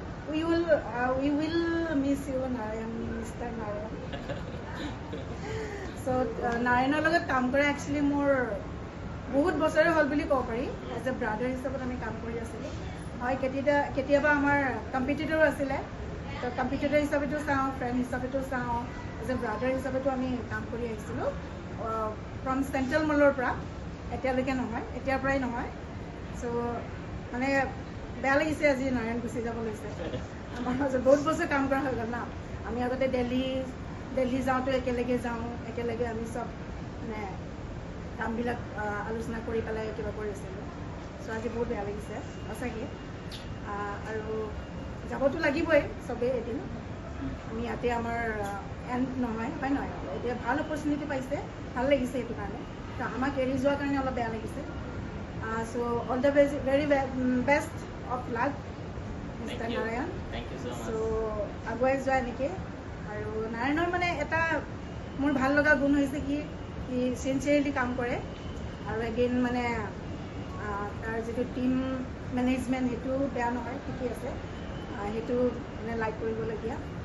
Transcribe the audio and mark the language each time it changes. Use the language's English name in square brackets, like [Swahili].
[English] We will miss you, Narayan, Mr. Narayan. [Assamese] So Narayaনৰ লগত কাম কৰা একচুৱেলি মোৰ বহুত বছৰে হ'ল বুলি ক'ব পাৰি। [English] as a brother [Assamese] হিচাপত আমি কাম কৰি আছিলোঁ। হয়, কেতিয়াবা আমাৰ কম্পিটিটৰো আছিলে, তো কম্পিটিটৰ হিচাপেতো চাওঁ, ফ্ৰেণ্ড হিচাপেতো চাওঁ, এজ এ ব্ৰাদাৰ হিচাপেতো আমি কাম কৰি আহিছিলোঁ [English] from central মলৰ [Assamese] পৰা। এতিয়ালৈকে নহয়, এতিয়াৰ পৰাই নহয়। চ' মানে বেয়া লাগিছে আজি নাৰায়ণ গুচি যাব লৈছে। আমাৰ মাজত বহুত বছৰ কাম কৰা হৈ গ'ল না। আমি আগতে দিল্লী যাওঁতে একেলগে যাওঁ, একেলগে আমি চব মানে কামবিলাক আলোচনা কৰি পেলাই কিবা কৰিছিলোঁ। চ' আজি বহুত বেয়া লাগিছে সঁচাকৈ। আৰু যাবতো লাগিবই চবেই এদিন। আমি ইয়াতে আমাৰ এণ্ড নহয়, হয় নহয়, এতিয়া ভাল অপৰচুনিটি পাইছে, ভাল লাগিছে সেইটো কাৰণে। তো আমাক এৰি যোৱাৰ কাৰণে অলপ বেয়া লাগিছে। [English] So all the very best of luck, Mr. Narayan. Thank you so much. [Assamese] So আগুৱাই যোৱা এনেকৈ। আৰু নাৰায়ণৰ মানে এটা মোৰ ভাল লগা গুণ হৈছে কি চিনচিয়াৰলি কাম কৰে, আৰু এগেইন মানে তাৰ যিটো টিম মেনেজমেণ্ট সেইটো বেয়া নহয়, ঠিকেই আছে, সেইটো মানে লাইক কৰিবলগীয়া।